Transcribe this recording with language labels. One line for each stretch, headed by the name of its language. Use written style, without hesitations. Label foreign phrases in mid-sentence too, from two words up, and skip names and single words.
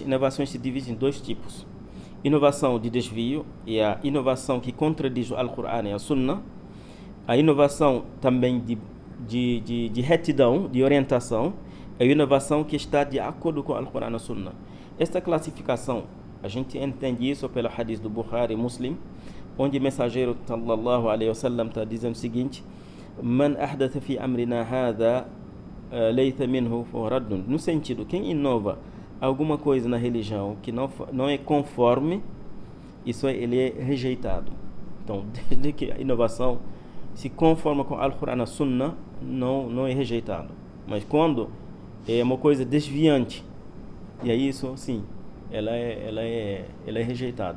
Portuguese: Inovações se dividem em dois tipos: inovação de desvio e a inovação que contradiz o Alcorão e a Sunna. A inovação também de retidão, de orientação, é a inovação que está de acordo com o Alcorão e a Sunna. Esta classificação, a gente entende isso pelo hadith do Bukhari e Muslim, onde o mensageiro
Arabic: صلى الله عليه وسلم
Portuguese: está dizendo o seguinte:
Arabic: من أحدث في أمرنا هذا ليس منه فهو رد.
Portuguese: No sentido, quem inova alguma coisa na religião que não é conforme, ele é rejeitado. Então, desde que a inovação se conforma com o Alcorão e a Sunna, não é rejeitado. Mas quando é uma coisa desviante, e aí isso, sim, ela é rejeitada.